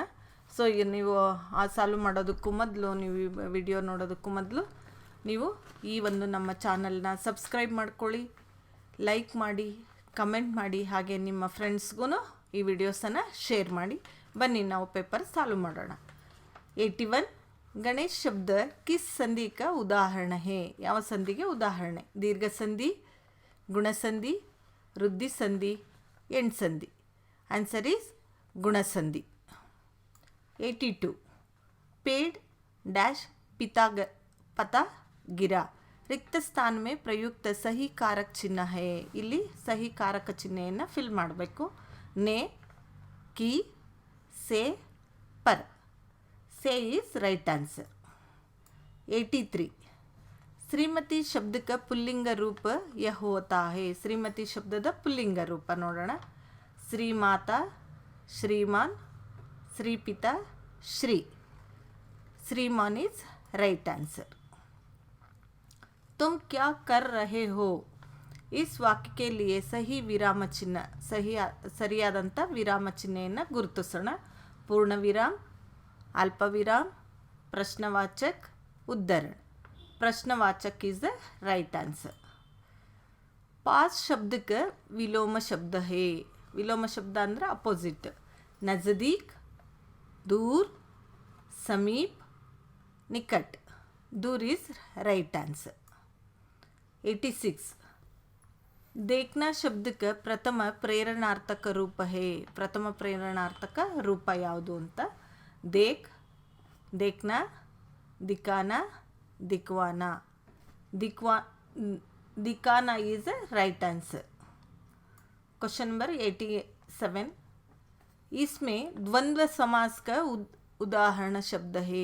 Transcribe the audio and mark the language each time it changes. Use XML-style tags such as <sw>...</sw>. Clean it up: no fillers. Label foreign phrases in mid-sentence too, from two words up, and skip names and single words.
<kn>ಸೊ ನೀವು ಆ ಸಾಲ್ವ್ ಮಾಡೋದಕ್ಕೂ ಮೊದಲು, ನೀವು ವಿಡಿಯೋ ನೋಡೋದಕ್ಕೂ ಮೊದಲು ನೀವು ಈ ಒಂದು ನಮ್ಮ ಚಾನಲ್ನ ಸಬ್ಸ್ಕ್ರೈಬ್ ಮಾಡ್ಕೊಳ್ಳಿ, ಲೈಕ್ ಮಾಡಿ, ಕಮೆಂಟ್ ಮಾಡಿ, ಹಾಗೆ ನಿಮ್ಮ ಫ್ರೆಂಡ್ಸ್ಗೂ ಈ ವಿಡಿಯೋಸನ್ನು ಶೇರ್ ಮಾಡಿ. ಬನ್ನಿ ನಾವು ಪೇಪರ್ ಸಾಲ್ವ್ ಮಾಡೋಣ.</kn> <hi>81 गणेश शब्द किस संधि का उदाहरण है?</hi> <kn>ಯಾವ ಸಂಧಿಗೆ ಉದಾಹರಣೆ? ದೀರ್ಘ ಸಂಧಿ, ಗುಣ ಸಂಧಿ, ವೃದ್ಧಿ ಸಂಧಿ, ಎಂಡ್ ಸಂಧಿ.</kn> <en>answer is</en> <kn>ಗುಣ ಸಂಧಿ.</kn> <hi>82 पेड़ डैश पता गिरा रिक्त स्थान में प्रयुक्त सही कारक चिन्ह है.</hi> <kn>ಇಲ್ಲಿ ಸಹಿ ಕಾರಕ ಚಿಹ್ನೆಯನ್ನು ಫಿಲ್ ಮಾಡಬೇಕು.</kn> <hi>ने, की, से, पर.</hi> <en>से is right answer.</en> <hi>83 श्रीमती शब्द का पुल्लिंग रूप यह होता है. श्रीमती शब्द पुल्लिंग रूप नोड़ोಣ. श्रीमाता, श्रीमान, श्रीपिता, श्री.</hi> <en>श्रीमान is right answer.</en> <hi>तुम क्या कर रहे हो? इस वाक्य के लिए सही विराम चिन्ह,</hi> <kn>ಸರಿಯಾದಂಥ ವಿರಾಮ ಚಿಹ್ನೆಯನ್ನು ಗುರುತಿಸೋಣ. ಪೂರ್ಣ ವಿರಾಮ,</kn> <hi>अल्पविराम, प्रश्नवाचक, उद्धरण. प्रश्नवाचक</hi> <en>is the right answer.</en> <hi>पास शब्द का विलोम शब्द है. विलोम शब्द अंदर अपोजिट. नज़दीक, दूर, समीप, निकट.</hi> <en>दूर is right answer.</en> <hi>86 देखना शब्द का प्रथम प्रेरणार्थक रूप है. प्रथम प्रेरणार्थक रूप</hi> <kn>ಯಾವುದು ಅಂತ?</kn> <hi>देख, देखना, दिखाना, दिखवाना.</hi> <en>दिखाना is right answer. question number</en> <hi>87 इसमें द्वंद्व समास का उदाहरण शब्द है.</hi>